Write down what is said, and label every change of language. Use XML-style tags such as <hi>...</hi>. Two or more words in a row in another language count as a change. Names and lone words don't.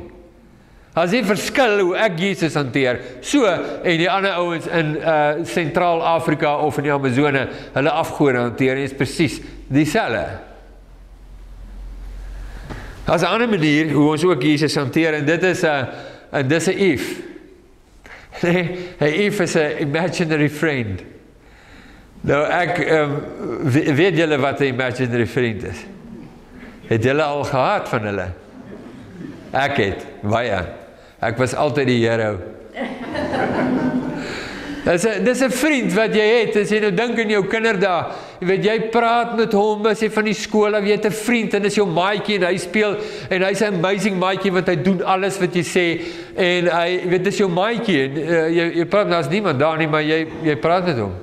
<af>As jy verskil hoe ek Jesus hanteer, so, en die ander ouens in Sentraal-Afrika of in die Amazone, hulle afgode hanteer, en is presies dieselfde. As 'n ander manier, hoe ons ook Jesus hanteer, en dit is 'n if. Nee, 'n if is 'n</af> <en>imaginary friend.</en> <af>Nou, weet julle wat 'n</af> <en>imaginary friend</en> <af>is? Het julle al gehad van hulle? Ek het, baie. Ek was altyd die hero. Dis 'n vriend wat jy het, as jy nou dink in jou kinderdae, jy weet, jy praat met hom, as jy van die skool af, jy het 'n vriend, en is jou maatjie, en hy speel, en hy's 'n amazing maatjie, want hy doen alles wat jy sê, en hy, weet, dis jou maatjie, en jy praat, daar's niemand daar nie, maar jy praat met hom.</af>